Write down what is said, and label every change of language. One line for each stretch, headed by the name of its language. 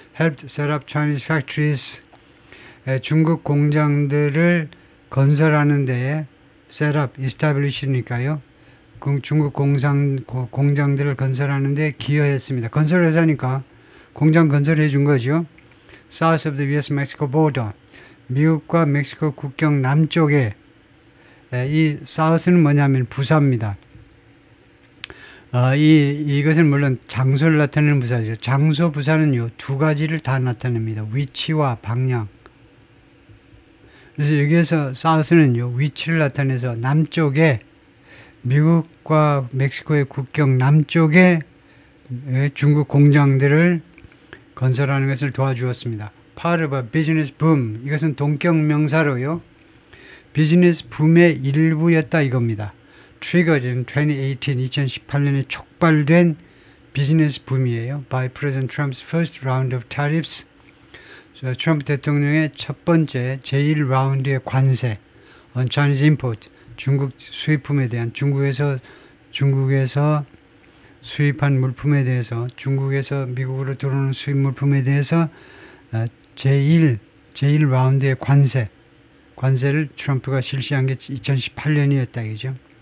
English: Helped set up Chinese factories.
Korean: 중국 공장들을 건설하는 데에 set up, establish니까요. 중국 공장들을 건설하는 데 기여했습니다. 건설회사니까 공장 건설해 준 거죠.
English: South of the U.S.-Mexico border.
Korean: 미국과 멕시코 국경 남쪽에, 이 South는 뭐냐면 부사입니다. 이것은 물론 장소를 나타내는 부사죠. 장소 부사는요, 두 가지를 다 나타냅니다. 위치와 방향. 그래서 여기에서 South는요, 위치를 나타내서 남쪽에, 미국과 멕시코의 국경 남쪽에 중국 공장들을 건설하는 것을 도와주었습니다.
English: Part of a business boom.
Korean: 이것은 동격명사로요, 비즈니스 붐의 일부였다 이겁니다.
English: Triggered in 2018,
Korean: 2018년에 촉발된 비즈니스 붐이에요.
English: By President Trump's first round of tariffs.
Korean: 트럼프 대통령의 첫 번째 제1라운드의 관세
English: on Chinese import.
Korean: 중국 수입품에 대한 중국에서 수입한 물품에 대해서 중국에서 미국으로 들어오는 수입 물품에 대해서 제1라운드의 관세를 트럼프가 실시한 게 2018년이었다 이거죠.